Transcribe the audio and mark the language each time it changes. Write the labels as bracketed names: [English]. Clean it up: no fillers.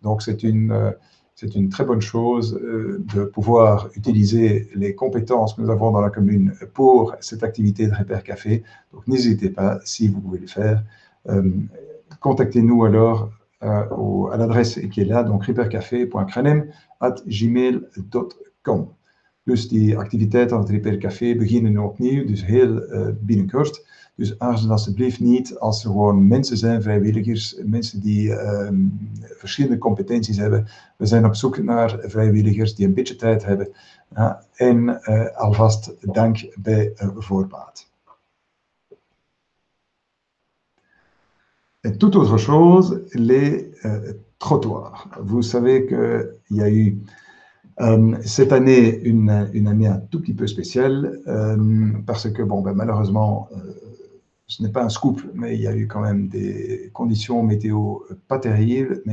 [French] Donc c'est une très bonne chose de pouvoir utiliser les compétences que nous avons dans la commune pour cette activité de Repair Café. Donc n'hésitez pas, si vous pouvez le faire, contactez-nous alors à l'adresse qui est là, donc repaircafé.crenem@gmail.com. [Dutch] Dus die activiteiten aan het Repair Café beginnen nu opnieuw, dus heel binnenkort. Dus aarzel alsjeblieft niet als er gewoon mensen zijn, vrijwilligers, mensen die verschillende competenties hebben. We zijn op zoek naar vrijwilligers die een beetje tijd hebben. En alvast dank bij voorbaat. [French] Et toute autre chose, les trottoirs. Vous savez qu'il y a eu cette année une année un tout petit peu spéciale parce que, bon, malheureusement, ce n'est pas un scoop, mais il y a eu quand même des conditions météo pas terribles.